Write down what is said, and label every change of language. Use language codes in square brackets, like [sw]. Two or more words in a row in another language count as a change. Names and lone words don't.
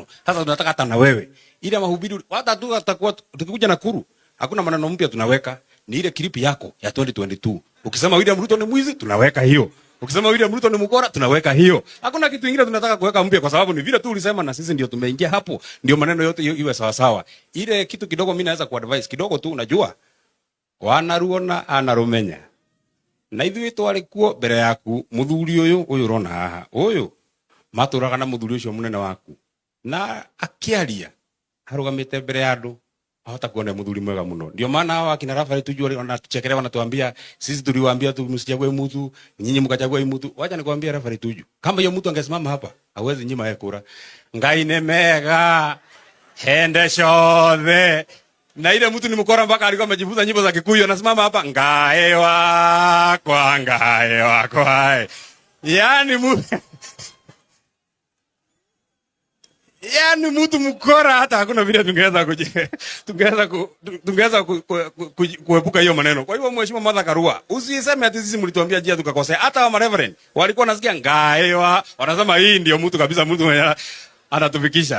[sw] Sasa tunataka hata na wewe. Ile mahubiri hata tu atakuwa tukikuja Nakuru, hakuna maneno mpya tunaweka. Ni ile clip yako ya 2022. Ukisema William Ruto ni mwizi, tunaweka hiyo. Ukisema William Ruto ni mkora, tunaweka hiyo. Hakuna kitu kingine tunataka kuweka mpya kwa sababu ni vile tu ulisema na sisi ndio tumeingia hapo. Ndio maneno yote iwe sawa sawa. Ile kitu kidogo mimi naweza kuadvise kidogo tu, unajua. [ki] Wanaruona anarumenya. Na ithuĩ twari kuo mbere yaku muthuri ũyũ ũrona haha. Ũyũ matũraga na muthuri ũcio munene waku. Na akiaria harugamite mbere ya andũ. Hata kuona muthuri mwega muno. [sw] Ndio maana hawa akina Rafael Tuju wanatuchekelea wanatuambia sisi tuliwaambia tu msichague mtu, nyinyi mkachagua mtu. Wacha nikwambie Rafael Tuju, kama hiyo mtu angesimama hapa, hawezi nyima yeye kura. [ki] Ngai ne mega. Hende shothe. [sw] Na ile mtu ni mkora mpaka alikuwa amejifunza nyimbo za Kikuyu, anasimama hapa [ki] ngae wakwa ngae wakwa. [sw] Yaani mtu mkora hata hakuna vile tungeweza kuepuka hiyo maneno. Kwa hivyo mheshimiwa Martha Karua, usiseme ati sisi mlituambia jia tukakosea. Hata wa reverend walikuwa nasikia ngaewa, wanasema hii ndio mtu kabisa, mtu mwenye anatufikisha.